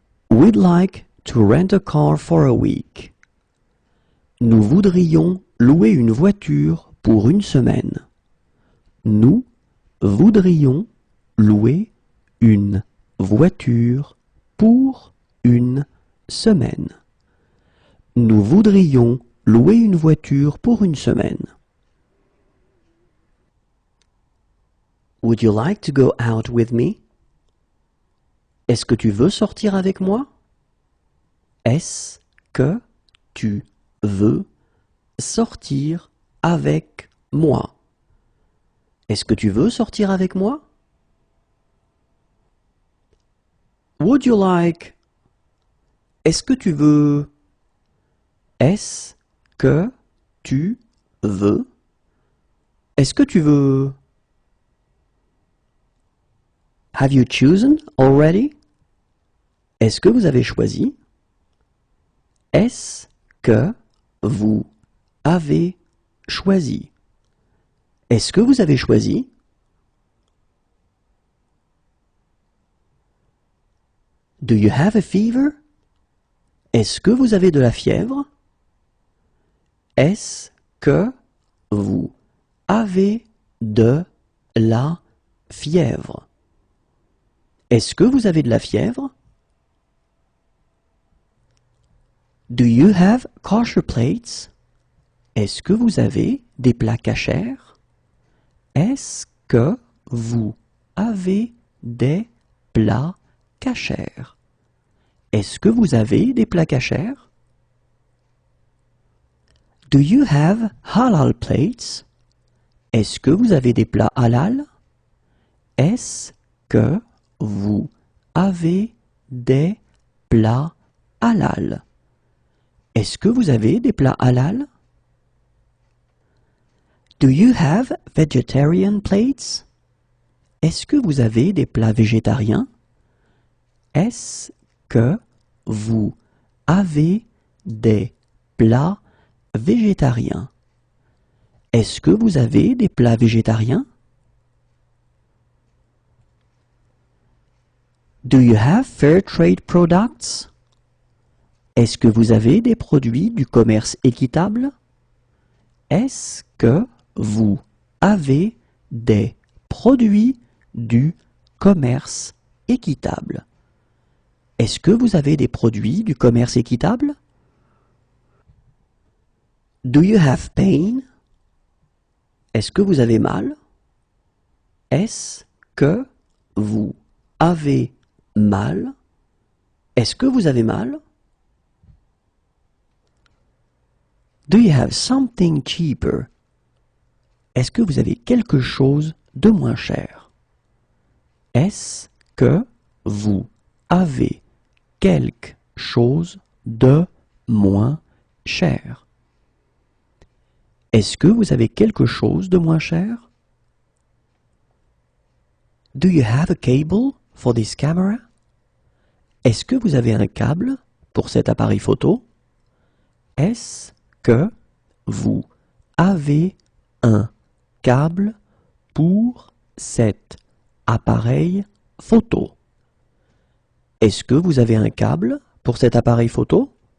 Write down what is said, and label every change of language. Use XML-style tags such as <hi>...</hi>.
<en>We'd like to rent a car for a week.</en> <fr>Nous voudrions louer une voiture pour une semaine. Nous voudrions louer une voiture pour une semaine. Nous voudrions louer une voiture pour une semaine.</fr> <en>Would you like to go out with me?</en> <fr>Est-ce que tu veux sortir avec moi? Est-ce que tu veux sortir avec moi? Est-ce que tu veux sortir avec moi?</fr> <en>Would you like?</en> <fr>Est-ce que tu veux? Est-ce que tu veux? Est-ce que tu veux?</fr> <en>Have you chosen already?</en> <fr>Est-ce que vous avez choisi? Est-ce que vous avez choisi? Est-ce que vous avez choisi?</fr> <en>Do you have a fever?</en> <fr>Est-ce que vous avez de la fièvre? Est-ce que vous avez de la fièvre? Est-ce que vous avez de la fièvre?</fr> <en>Do you have kosher plates?</en> <fr>Est-ce que vous avez des plats kashers? Est-ce que vous avez des plats kashers? Est-ce que vous avez des plats kashers?</fr> <en>Do you have halal plates?</en> <fr>Est-ce que vous avez des plats halal? Est-ce que vous avez des plats halal? Est-ce que vous avez des plats halal?</fr> <en>Do you have vegetarian plates?</en> <fr>Est-ce que vous avez des plats végétariens? Est-ce que vous avez des plats végétariens? Est-ce que vous avez des plats végétariens?</fr> <en>Do you have fair trade products?</en> <fr>Est-ce que vous avez des produits du commerce équitable? Est-ce que vous avez des produits du commerce équitable? Est-ce que vous avez des produits du commerce équitable?</fr> <en>Do you have pain?</en> <fr>Est-ce que vous avez mal? Est-ce que vous avez mal? Est-ce que vous avez mal?</fr> <en>Do you have something cheaper?</en> <fr>Est-ce que vous avez quelque chose de moins cher? Est-ce que vous avez quelque chose de moins cher? Est-ce que vous avez quelque chose de moins cher?</fr> <en>Do you have a cable for this camera?</en> <fr>Est-ce que vous avez un câble pour cet appareil photo? Est-ce que vous avez un câble pour cet appareil photo? Est-ce que vous avez un câble pour cet appareil photo?</fr>